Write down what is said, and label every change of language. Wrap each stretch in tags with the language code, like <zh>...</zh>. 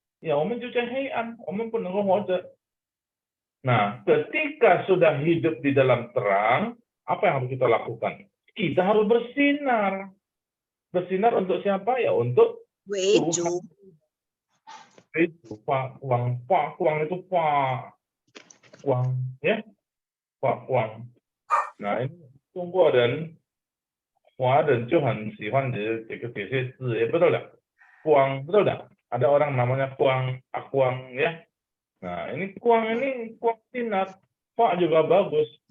<zh>Ya, 我们就在黑暗，我们不能够活着。</zh> <id>Nah, ketika sudah hidup di dalam terang, apa yang harus kita lakukan? Kita harus bersinar. Bersinar untuk siapa ya? Untuk Tuhan. Itu Pak Kuang itu Pak Kuang ya, Pak Kuang.</id> <zh>Nah ini 中国人、华人就很喜欢这些字，也不知道了，光不知道了，</zh> <id>ada orang namanya Kuang, Akuang ya. Nah ini Kuang sinar, Pak juga bagus.</id>